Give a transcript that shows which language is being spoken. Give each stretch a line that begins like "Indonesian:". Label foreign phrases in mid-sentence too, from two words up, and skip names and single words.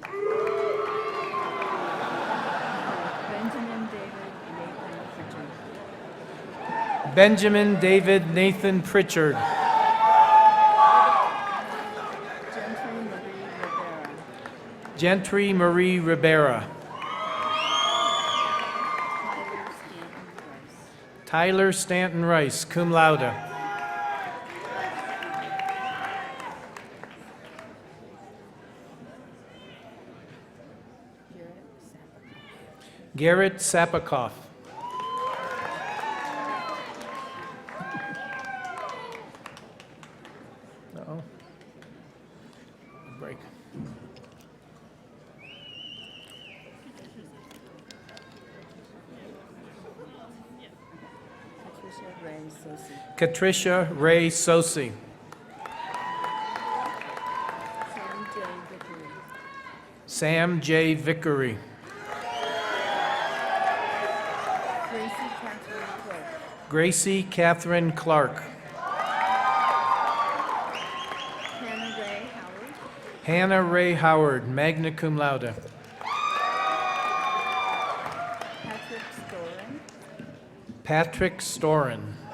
English: Benjamin David Nathan Pritchard. Gentry Marie Rivera. Tyler Stanton Rice,
Latin: cum laude.
English: Garrett Sapakoff. Uh-oh. Break. Katricia Ray Sosi. Sam J. Vickery. Gracie Catherine Clark. Hannah Ray Howard,
Latin: magna cum laude.
English: Patrick Storin.